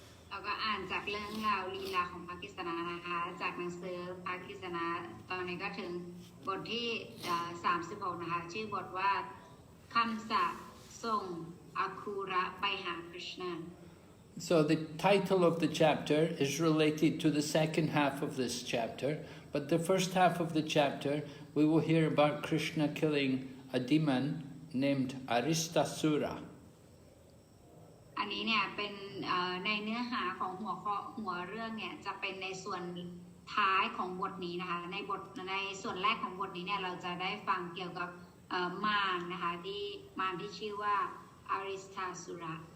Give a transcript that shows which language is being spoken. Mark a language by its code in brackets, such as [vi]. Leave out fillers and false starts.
[th] เราก็อ่านจากเรื่องราวลีลาของพระกฤษณานะคะจากหนังสือพระกฤษณาตอนนี้ก็ถึงบทที่36นะคะชื่อบทว่าคัมสะส่งอาคูระไปหาคริชนา [en] So the title of the chapter is related to the second half of this chapter, but the first half of the chapter we will hear about Krishna killing a demon named Aristasura. [th] อันนี้เนี่ยเป็นในเนื้อหาของหัวเรื่องเนี่ยจะเป็นในส่วนท้ายของบทนี้นะคะในส่วนแรกของบทนี้เนี่ยเราจะได้ฟังเกี่ยวกับมารนะคะมารที่ชื่อว่า Aristasura.